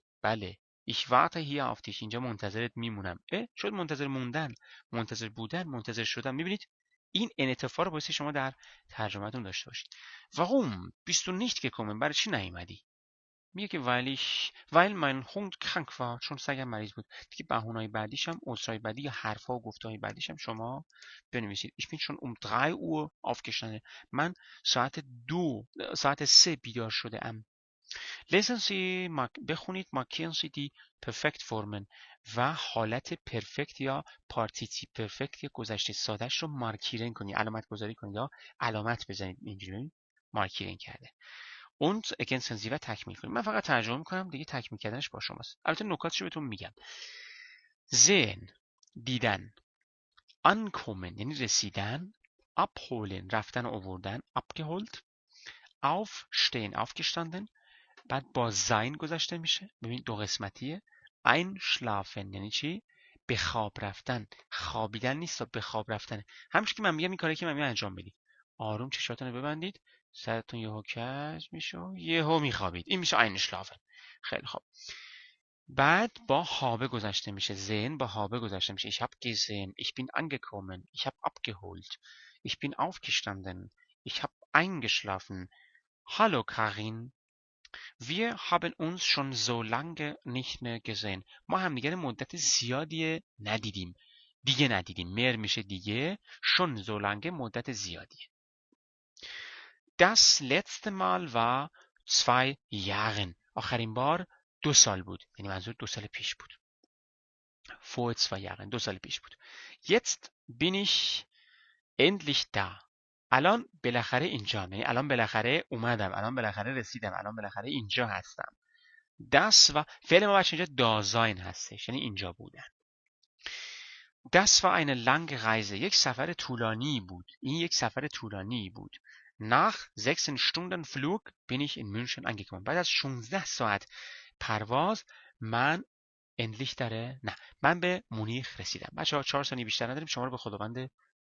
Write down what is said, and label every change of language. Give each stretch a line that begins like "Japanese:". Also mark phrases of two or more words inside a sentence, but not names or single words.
Persian: بله.
German: Ich warte hier auf dich.
Persian: اینجا منتظرت میمونم. شد منتظر موندن، منتظر بودن، منتظر شدن. میبینید این انعطاف رو باعث شما در ترجمهتون داشته باشید.
German: Warum bist du nicht gekommen؟
Persian: برای چی نیومدی؟ میگه که
German: weil mein Hund krank war.
Persian: چون سگم مریض بود. دیگه بهونه‌های بعدیش هم عذرهای بعدی یا حرفا و گفته‌های بعدیش هم شما بنویسید.
German: Ich bin schon um 3 Uhr aufgestanden.
Persian: من ساعت 3 بیدار شده ام.
German: Lesen Sie
Persian: بخونید
German: markieren Sie die Perfektformen
Persian: و حالت پرفکت یا پارتیسیپ پرفکت یا گذشته سادهش رو مارکیرن کنید. علامت گذاری کنید یا علامت بزنید. اینجوری مارکیرن کرده. اون
German: ergänzen Sie
Persian: و تکمیل کنید. من فقط ترجمه میکنم دیگه تکمیل کردنش با شماست. البته نکاتش رو بهتون میگم. sehen دیدن. ankommen یعنی رسیدن. abholen رفتن و آوردن.
German: abgeholt. aufstehen aufgestanden.
Persian: بعد با sein گذشته میشه. ببین دو قسمتیه. einschlafen یعنی چی؟ به خواب رفتن. خوابیدن نیست به خواب رفتن. همچنین که من میگم این کاری که من میگم انجام بدید. آروم چشاتون رو ببندید. سرتون یهو کج میشه یهو میخوابید. این میشه einschlafen. خیلی خوب. بعد با habe گذشته میشه. sehen با habe گذشته میشه.
German: Ich habe gesehen. Ich bin angekommen. Ich habe abgeholt. Ich bin aufgestanden. Ich habe eingeschlafen. Hallo Karin. Wir haben uns schon so lange nicht mehr gesehen.
Persian: ما همدیگه مدت زیادی ندیدیم. دیگه ندیدیم. mehr میشه دیگه.
German: schon so lange
Persian: مدت زیادیه.
German: Das letzte Mal war 2 Jahren.
Persian: آخرین بار 2 سال بود. یعنی منظور 2 سال پیش بود.
German: Vor 2 Jahren.
Persian: 2 سال پیش بود.
German: Jetzt bin ich endlich da.
Persian: الان بالاخره اینجام. یعنی الان بالاخره اومدم. الان بالاخره رسیدم. الان بالاخره اینجا هستم.
German: Das war
Persian: فعل ما بچه اینجا دازاین هستش. یعنی اینجا بودن.
German: Das war eine lange Reise.
Persian: یک سفر طولانی بود. این یک سفر طولانی بود.
German: Nach 6 Stunden Flug bin ich in München angekommen.
Persian: بعد از 16 ساعت پرواز من اندلیش داره، نه، من به مونیخ رسیدم. بچه‌ها 4 ثانیه بیشتر نداریم، شما رو به خداوند